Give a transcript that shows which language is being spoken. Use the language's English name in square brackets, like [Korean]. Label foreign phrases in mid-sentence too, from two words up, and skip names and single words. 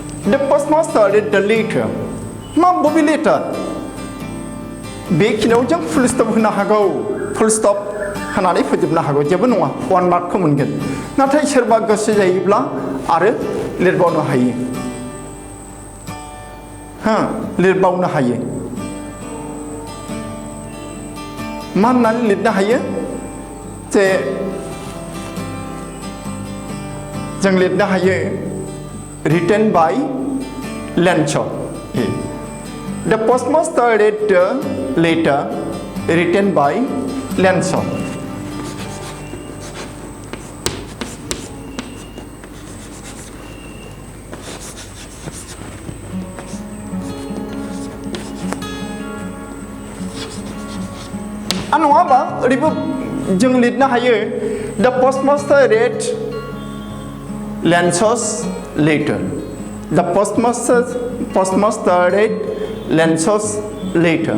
[English] The postmaster read the letter. Ma bobby letter. [Bodo] बेखिनियाव जों [English] full stop [Bodo] होनो हागौ [English] full stop [Bodo] होनानै फोजोबनो हागौ जेबो नङा 1 मार्कखौ मोनगोन नाथाय सोरबा गोसो जायोब्ला आरो लिरबावनो हायो लिरबावनो हायो मा होननानै लिरनो हायो जे जों लिरनो हायो [English] written by Lanza. The postmaster read the letter written by Lanza. [Bodo] नङाबा ओरैबो जों लिरनो हायो [English] The postmaster read Lanza's letter. The postmaster read Lanza's letter.